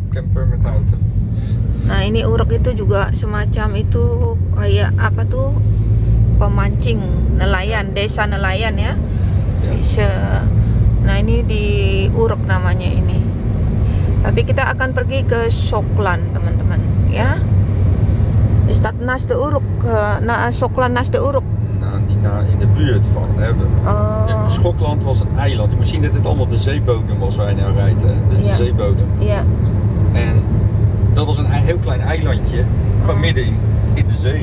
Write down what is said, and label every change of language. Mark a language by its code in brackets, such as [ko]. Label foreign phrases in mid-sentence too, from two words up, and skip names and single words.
[id] Nah ini urek itu juga semacam itu kayak apa tuh, pemancing nelayan, desa nelayan ya. Nah ini di urek namanya ini. Tapi kita akan pergi ke Soklan teman-teman ya. [nl] Is dat naast de urek? Soklan naast de urek? In de buurt van. Schokland was een eiland. Je moet zien dat dit allemaal de zeebodem was waar je naar rijdt. Dus de zeebodem. Ja. En dat was een heel klein eilandje, maar midden in de zee.